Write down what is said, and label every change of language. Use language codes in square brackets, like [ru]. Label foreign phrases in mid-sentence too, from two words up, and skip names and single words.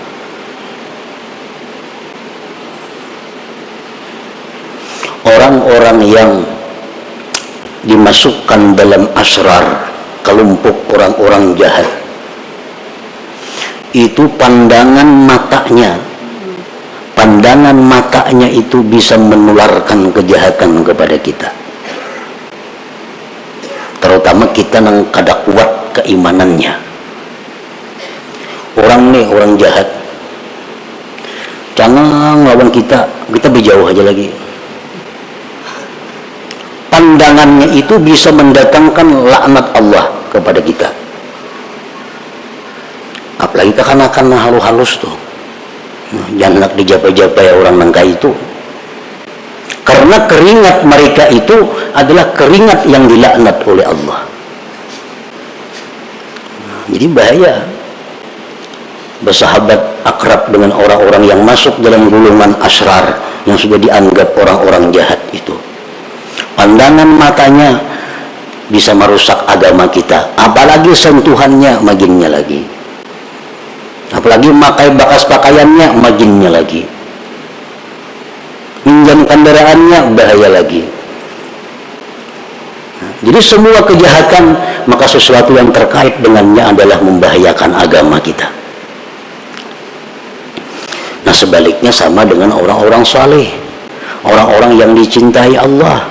[id] Orang-orang yang dimasukkan dalam asrar, kelompok orang-orang jahat, itu pandangan matanya itu bisa menularkan kejahatan kepada kita, terutama kita yang [bjn] kada kuat keimanannya. Orang jahat jangan lawan kita berjauh aja lagi. [id] Pandangannya itu bisa mendatangkan laknat Allah kepada kita. Apalagi kekanakan halus-halus tuh, jangan nak dijapai-japai orang nangka itu, karena keringat mereka itu adalah keringat yang dilaknat oleh Allah. Jadi bahaya bersahabat akrab dengan orang-orang yang masuk dalam golongan asrar, yang sudah dianggap orang-orang jahat itu. Pandangan matanya bisa merusak agama kita, apalagi sentuhannya maginnya lagi, apalagi makai bakas pakaiannya maginnya lagi, minjam kendaraannya bahaya lagi. Jadi semua kejahatan, maka sesuatu yang terkait dengannya adalah membahayakan agama kita. Nah, sebaliknya sama dengan orang-orang saleh, orang-orang yang dicintai Allah.